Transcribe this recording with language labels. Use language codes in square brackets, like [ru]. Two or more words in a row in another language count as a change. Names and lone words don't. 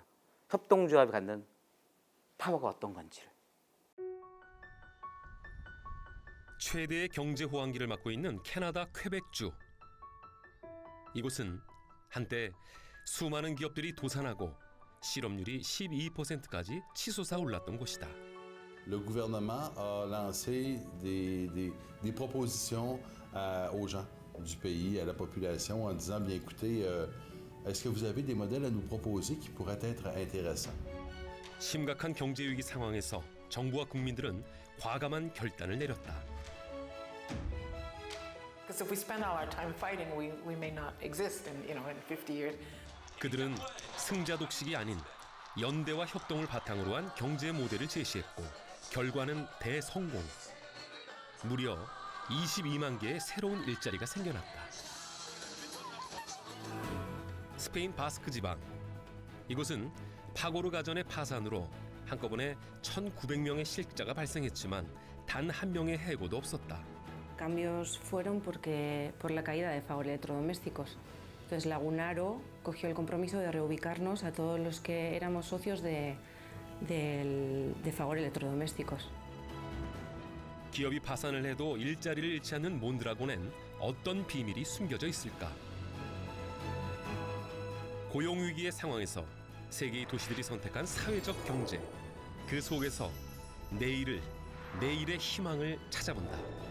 [ko] 협동조합이 갖는 파워가 어떤 건지를. 최대의 경제 호황기를 맞고 있는 캐나다 퀘벡주. 이곳은 한때 수많은 기업들이 도산하고 실업률이 12%까지 치솟아 올랐던 곳이다. [fr] Le gouvernement a lancé des propositions aux gens du pays, à la population, en disant, bien écoutez, est-ce que vous avez des modèles à nous proposer qui pourraient être intéressants? [ko] 심각한 경제 위기 상황에서 정부와 국민들은 과감한 결단을 내렸다. [en] Because if we spend all our time fighting, we may not exist in 50 years. [ko] 그들은 승자 독식이 아닌 연대와 협동을 바탕으로 한 경제 모델을 제시했고 결과는 대성공. 무려 22만 개의 새로운 일자리가 생겨났다. 스페인 바스크 지방. 이곳은 파고르 가전의 파산으로 한꺼번에 1,900명의 실직자가 발생했지만 단 한 명의 해고도 없었다. [es] Cambios fueron por la caída de Fagor Electrodomésticos. Entonces Lagunaro cogió el compromiso de reubicarnos a todos los que éramos socios de de Fagor Electrodomésticos. [ko] 기업이 파산을 해도 일자리를 잃지 않는 몬드라곤엔 어떤 비밀이 숨겨져 있을까? 고용위기의 상황에서 세계의 도시들이 선택한 사회적 경제, 그 속에서 내일의 희망을 찾아본다.